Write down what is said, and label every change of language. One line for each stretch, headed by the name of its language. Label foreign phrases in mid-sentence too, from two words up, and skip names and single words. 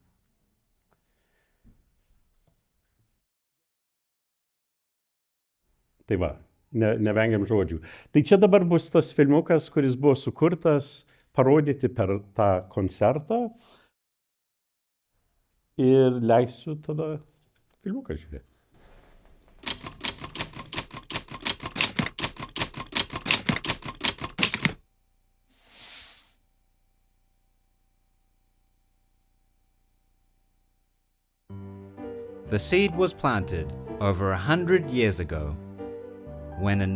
Lithuanian: Tai va. Nevengiam žodžių. Tai čia dabar bus tas filmukas, kuris buvo sukurtas parodyti per tą koncertą. Ir leisiu tada filmuką žiūrėti.
English: The seed was planted over 100 years ago, when in